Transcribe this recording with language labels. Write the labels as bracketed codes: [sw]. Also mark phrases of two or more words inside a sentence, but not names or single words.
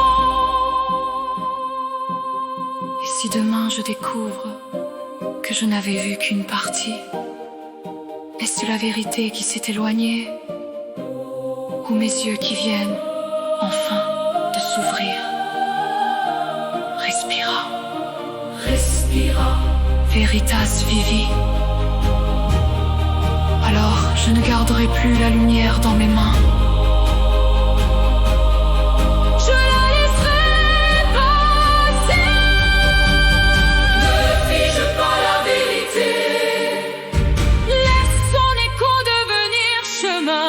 [fr] Et si demain je découvre que je n'avais vu qu'une partie, est-ce la vérité qui s'est éloignée, ou mes yeux qui viennent enfin de s'ouvrir? [la] Respira, respira, veritas vivi. [fr] Alors je ne garderai plus la lumière dans mes mains. Je la laisserai passer. Ne fige pas la vérité, Laisse son écho devenir chemin.